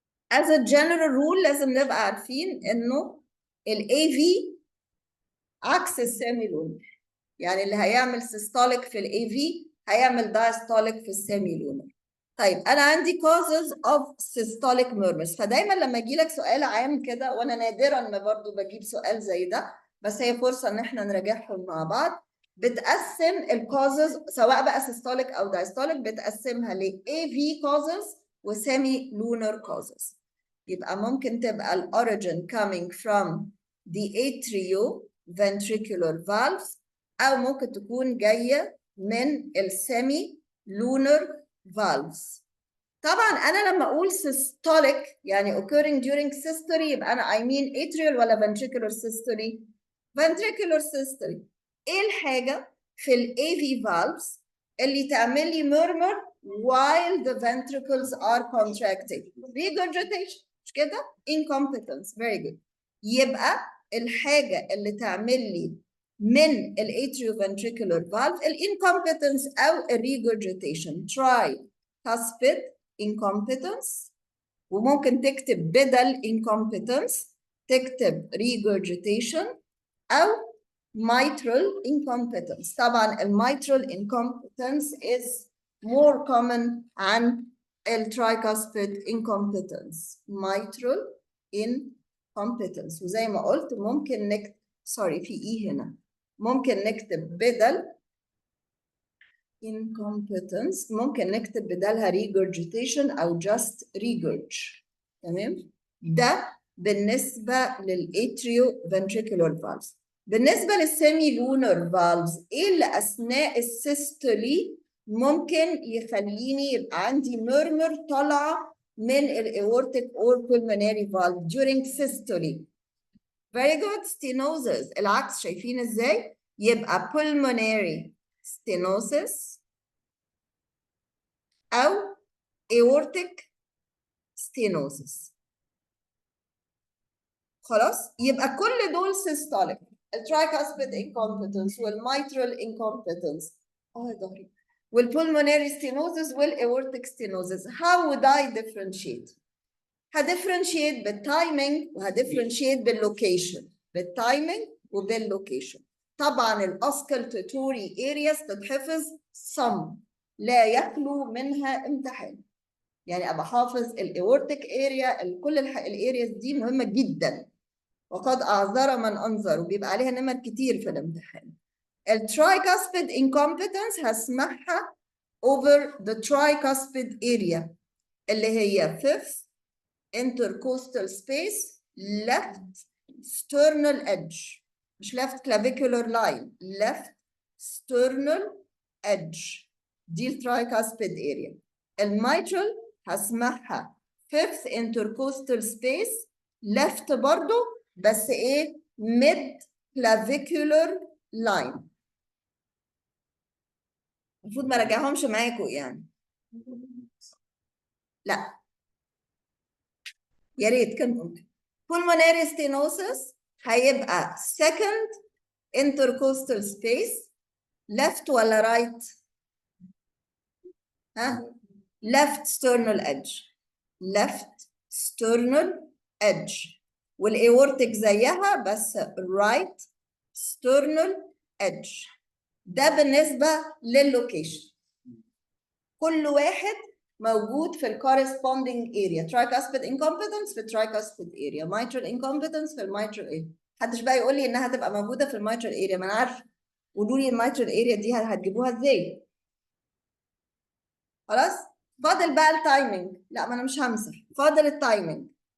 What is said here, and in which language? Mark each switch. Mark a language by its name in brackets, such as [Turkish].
[English] As a general rule [Arabic] لازم نبقى عارفين انه ال AV عكس السيمي لونر. يعني اللي هيعمل systolic في ال AV هيعمل diastolic في السيمي لونر. طيب انا عندي [English] causes of systolic murmurs. [Arabic] فدايما لما يجي لك سؤال عام كده، وانا نادرا ما برضو بجيب سؤال زي ده، بس هي فرصه ان احنا نراجعهم مع بعض. بتقسم الكوزز سواء بقى systolic او diastolic، بتقسمها ل AV causes و semi lunar causes. يبقى ممكن تبقى ال [English] origin coming from the atrioventricular valves، [Arabic] او ممكن تكون جايه من السيمي لونر valves. طبعا انا لما اقول [English] systolic يعني occurring during systole [Arabic] يبقى انا [English] I mean atrial ولا ventricular systole؟ ventricular systole. [Arabic] ايه الحاجه في ال [English] AV valves [Arabic] اللي تعمل لي [English] murmur while the ventricles are contracting؟ regurgitation، [Arabic] مش كده؟ [English] incompetence. very good. [Arabic] يبقى الحاجه اللي تعمل لي من atrioventricular valve incompetence أو regurgitation. tricuspid incompetence، وممكن تكتب بدل incompetence تكتب regurgitation أو mitral incompetence. [English] طبعا mitral incompetence is more common [Arabic] عن [English] tricuspid incompetence. mitral incompetence. [Arabic] وزي ما قلت ممكن نكتب في هنا ممكن نكتب بدل incompetence، ممكن نكتب بدلها regurgitation أو just regurg. تمام؟ ده بالنسبة للatrioventricular valves. بالنسبة للسيمي لونر valves، إيه اللي أثناء السيستولي ممكن يخليني يبقى عندي murmur طالعة من [English] aortic or pulmonary valve during systole؟ very good. [Arabic] stenosis. العكس، شايفين ازاي؟ يبقى pulmonary stenosis أو aortic stenosis. خلاص؟ يبقى كل دول systolic. الtricuspid incompetence والmitral incompetence ظهري والpulmonary stenosis والaortic stenosis. [English] How would I differentiate؟ [Arabic] هديفرنشيت بالتايمينج وهديفرنشيت باللوكيشن. بالتايمينج وباللوكيشن. طبعا الاسكلتاتوري ارياس تتحفظ صم، لا يخلو منها امتحان. يعني ابقى حافظ الاورتيك اريا، كل الارياس دي مهمه جدا، وقد اعذر من انذر، وبيبقى عليها نمر كتير في الامتحان. الترايكاسبيد انكومبتنس هسمعها [English] over the tricuspid area [Arabic] اللي هي [English] fifth intercostal space left sternal edge، مش left clavicular line، left sternal edge. [Arabic] دي الترايكاسبيد area. الميترال هسمعها [English] fifth intercostal space left [Arabic] برضو، بس ايه [English] mid clavicular line. [Arabic] المفروض ما راجعهمش معاكم يعني. لا يا ريت كان ممكن. [English] pulmonary stenosis هيبقى second intercostal space left ولا right؟ ها؟ left sternal edge. left sternal edge. [Arabic] والاورتيك زيها بس right sternal edge. ده بالنسبة لللوكيشن. كل واحد موجود في الكورسبوندينج اريا. tricuspid incompetence في tricuspid area، mitral incompetence في الميترال اريا. محدش بقى يقول لي انها هتبقى موجوده في الميترال اريا، ما انا عارفه. قولوا لي الميترال اريا دي هتجيبوها ازاي؟ خلاص؟ فاضل بقى التايمينج. لا ما انا مش همسح، فاضل التايمينج.